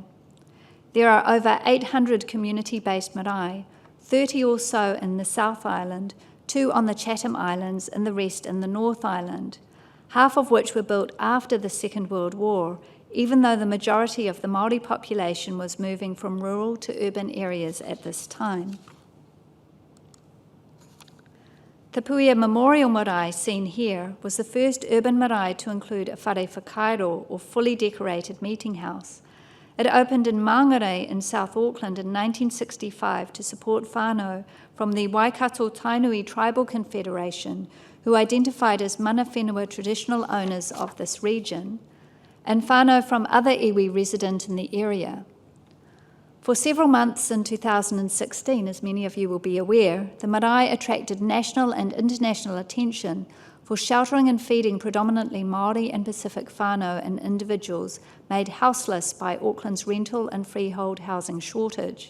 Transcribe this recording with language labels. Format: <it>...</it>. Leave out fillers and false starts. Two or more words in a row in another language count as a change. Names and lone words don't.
<en>There are over 800 community-based marae, 30 or so in the South Island, 2 on the Chatham Islands and the rest in the North Island, half of which were built after the Second World War, even though the majority of the Māori population was moving from rural to urban areas at this time. The Puia Memorial Marae seen here was the first urban marae to include a</en> <mi>whare whakairo,</mi> <en>or fully decorated meeting house. It opened in Mangere in South Auckland in 1965 to support whānau from the Waikato Tainui Tribal Confederation, who identified as</en> <mi>mana whenua</mi> <en>traditional owners of this region, and whānau from other iwi resident in the area. For several months in 2016, as many of you will be aware, the marae attracted national and international attention for sheltering and feeding predominantly Māori and Pacific whānau and individuals made houseless by Auckland's rental and freehold housing shortage.</en>